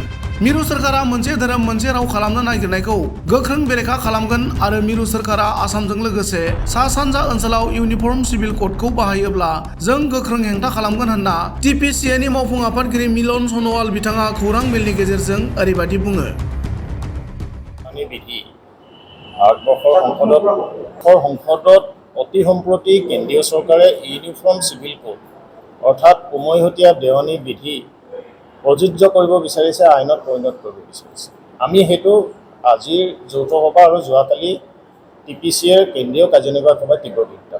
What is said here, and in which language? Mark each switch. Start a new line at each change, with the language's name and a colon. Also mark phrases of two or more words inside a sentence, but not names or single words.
Bodo: मिरु सोरखारा मोनसे धोरोम मोनसे राव खालामनो नागिरनायखौ गोख्रों बेरेखा खालामगोन आरो मिरु सोरखारा आसामजों लोगोसे सा सानजा ओनसोलाव इउनिफर्म सिविल कोडखौ बाहायोब्ला जों गोख्रों हेंथा खालामगोन होनना Tpcaनि मावफुं आफादगिरि मिलन सन'वाल बिथाङा खौरां मेलनि गेजेरजों ओरैबायदि बुङो।
Assamese: বিধি ভাৰতবৰ্ষৰ সংসদত অতি সম্প্ৰতি কেন্দ্ৰীয় চৰকাৰে ইউনিফৰ্ম চিভিল কোড অৰ্থাৎ উমৈহতীয়া দেৱানী বিধি প্ৰযোজ্য কৰিব বিচাৰিছে, আইনত পৰিণত কৰিব বিচাৰিছে। আমি সেইটো আজিৰ যৌথ সভা আৰু যোৱাকালি Tpcaৰ কেন্দ্ৰীয় কাৰ্যনিৰ্বাহক সভাত তীব্ৰ বিৰোধিতা।